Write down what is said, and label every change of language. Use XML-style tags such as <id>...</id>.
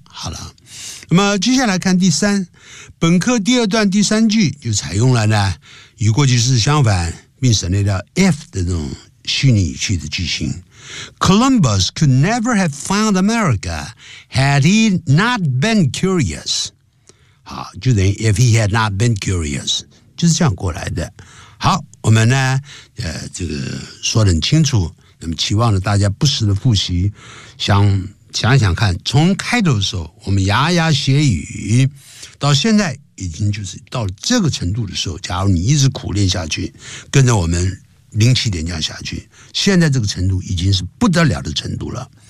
<zh>好了，那么接下来看第三，本课第二段第三句就采用了呢与过去式相反并省略掉 if 的这种虚拟语气的句型。</zh> <en>Columbus could never have found America had he not been curious.</en> <zh>好，就等于</zh> <en>if he had not been curious，</en> <zh>就是这样过来的。好，我们呢，这个说得很清楚。那么期望着大家不时的复习，想想看，从开头的时候我们牙牙学语，到现在已经就是到这个程度的时候，假如你一直苦练下去，跟着我们零七点这样下去，现在这个程度已经是不得了的程度了。</zh>